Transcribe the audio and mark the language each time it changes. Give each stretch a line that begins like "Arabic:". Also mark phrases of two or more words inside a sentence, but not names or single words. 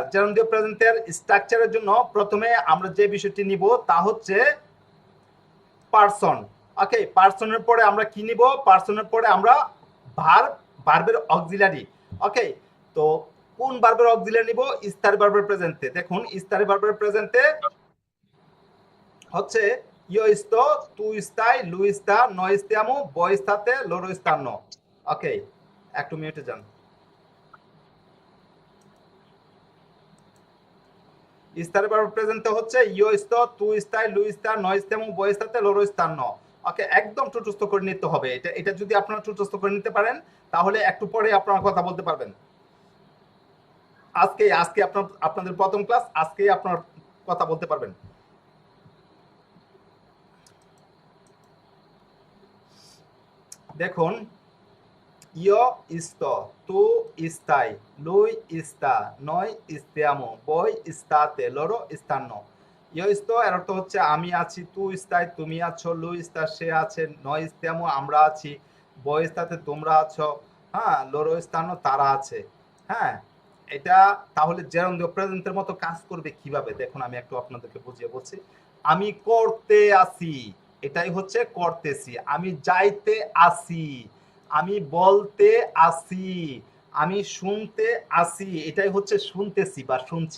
Bangla: জেরন্ডিও প্রেজেন্টের স্ট্রাকচারের জন্য প্রথমে আমরা যে বিষয়টি নিব তা হচ্ছে পারসন। ওকে, পারসনের পরে আমরা কি নিব? পারসনের পরে আমরা ভার্ব, ভার্বের অক্সিলারি। ওকে, তো কোন ভার্বের অক্সিলারি নিব? স্থায়ী ভার্বের প্রেজেন্টে। দেখুন স্থায়ী ভার্বের প্রেজেন্টে হচ্ছে
Italian: io sto, tu stai, lui sta, noi stiamo, voi state, loro stanno।
Bangla: ওকে, একটু মিউটে যান। স্থায়ী ভার্ব প্রেজেন্টে হচ্ছে
Italian: io sto, tu stai, lui sta, noi stiamo, voi state, loro stanno।
Bangla: ওকে, একদম টুটস্থ করে নিতে হবে। এটা যদি আপনারা টুটস্থ করে নিতে পারেন তাহলে একটু পরে আপনারা কথা বলতে পারবেন। আজকে আপনাদের প্রথম ক্লাস, আজকে আপনারা কথা বলতে পারবেন। দেখুন
Italian: io sto, tu stai, lui sta, noi stiamo, voi state, loro stanno। io sto
Bangla: এর অর্থ হচ্ছে আমি আছি,
Italian: tu stai
Bangla: তুমি আছো,
Italian: lui sta
Bangla: সে আছে,
Italian: noi stiamo
Bangla: আমরা আছি,
Italian: voi state
Bangla: তোমরা আছো, হ্যাঁ,
Italian: loro stanno
Bangla: তারা আছে। হ্যাঁ, এটা তাহলে জেরন্ডিও প্রেজেন্টের মতো কাজ করবে কিভাবে দেখুন, আমি একটু আপনাদেরকে বুঝিয়ে বলছি। আমি করতে আসি, এটাই হচ্ছে করতেছি। আমি যাইতে আসি, আমি বলতে আসি, আমি শুনতে আসি, এটাই হচ্ছে শুনতেছি বা শুনছি।